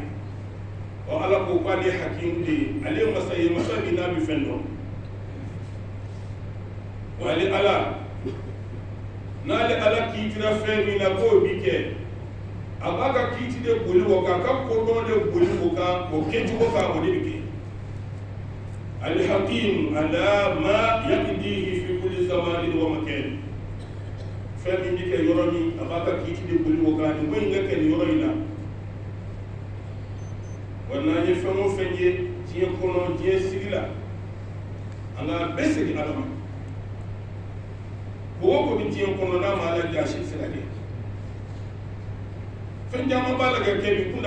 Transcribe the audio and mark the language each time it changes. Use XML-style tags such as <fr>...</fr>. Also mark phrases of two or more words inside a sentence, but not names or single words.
<bm>Ala ko k'ale hakimu de ye, ale ye masa ye, masa min n'a bɛ fɛn dɔn. wali ala n'ale ala kiitira fɛn min na k'o bi kɛ a b'a ka kiiti de boli o kan a ka kodɔn de boli o kan o kɛcogo kan o de bi kɛ</bm> <ar>الحكيم على ما يقتضيه في كل زمان ومكان</ar> <bm>fɛn min bi kɛ yɔrɔ min a b'a ka kiiti de boli o kan nin ko in ka kɛ nin yɔrɔ in na wa n'an ye fɛn o fɛn ye diɲɛ kɔnɔ diɲɛ sigi la an ka bɛɛ segin ala ma ko o ko bi diɲɛ kɔnɔ n'a ma ala jaa si se ka kɛ fɛn caman b'a la ka kɛ bi kun</bm>